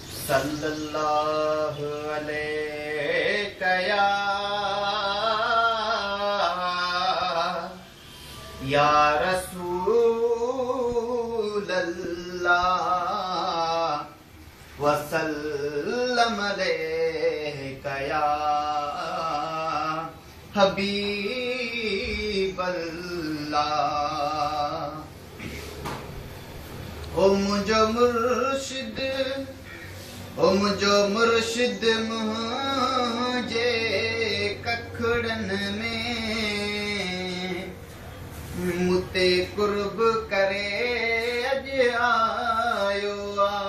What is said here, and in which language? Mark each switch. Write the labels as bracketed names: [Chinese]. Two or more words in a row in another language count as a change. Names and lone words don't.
[Arabic] صلی اللہ علیہ یا، یا رسول اللہ، وسلم علیہ یا حبیب اللہ۔ [Sindhi] او منجو مرشد، او منجو مرشد منهنجي ڪکڙن ۾، متي قرب ڪري اڄ آيو آ۔